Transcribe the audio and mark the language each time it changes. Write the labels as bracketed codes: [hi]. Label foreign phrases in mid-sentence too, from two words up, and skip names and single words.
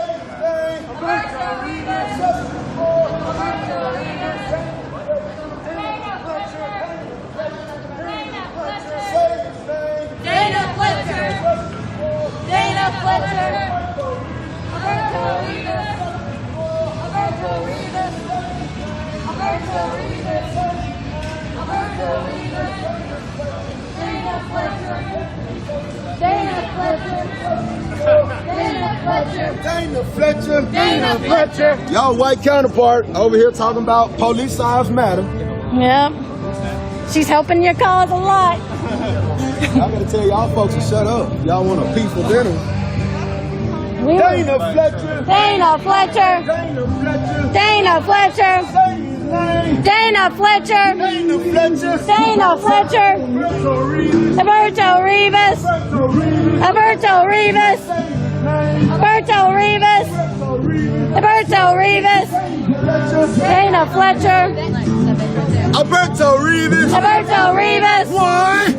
[en] Dana Fletcher, Dana Fletcher, Roberto Rivas, Roberto Rivas, Roberto Rivas, Roberto Rivas. Dana Fletcher. Dana Fletcher. Dana Fletcher. Dana Fletcher. Y'all white counterpart over here talking about police lives matter. Yep. She's helping your cause a lot. I gotta tell y'all folks to shut up. Y'all want a peaceful dinner. Dana Fletcher. Dana Fletcher. Dana Fletcher. Dana Fletcher. Dana Fletcher. Dana Fletcher. Roberto Rivas. Roberto Rivas. Roberto Rivas. Roberto Rivas. Dana Fletcher. Alberto Rivas. Roberto Rivas. 1,